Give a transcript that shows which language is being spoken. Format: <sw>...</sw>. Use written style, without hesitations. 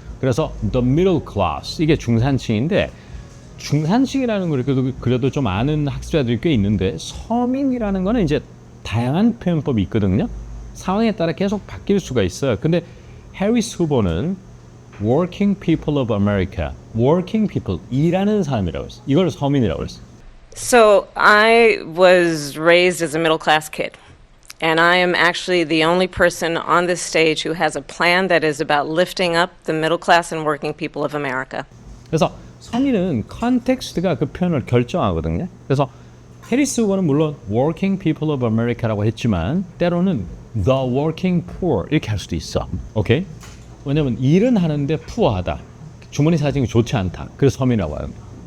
<ko>그래서</ko> <en>the middle class</en> <ko>이게 중산층인데 중산층이라는 걸 그래도 좀 아는 학습자들이 꽤 있는데 서민이라는 거는 이제 다양한 표현법이 있거든요. 상황에 따라 계속 바뀔 수가 있어요. 근데 해리스 후보는</ko> <en>working people of America, working people,</en> <ko>일하는 사람이라고 했어요. 이걸 서민이라고 했어요.</ko> <en>So I was raised as a middle class kid. And I am actually the only person on this stage who has a plan that is about lifting up the middle class and working people of America.</en> <ko>그래서 서민은 컨텍스트가 그 표현을 결정하거든요. 그래서 해리스 후보는 물론</ko> <en>working people of America</en> <ko>라고 했지만 때로는</ko> <en>the working poor</en> <ko>이렇게 할 수도 있어. 오케이? 왜냐면 일은 하는데 푸어하다. 주머니 사정이 좋지 않다. 그래서 서민이라고 합니다.</ko>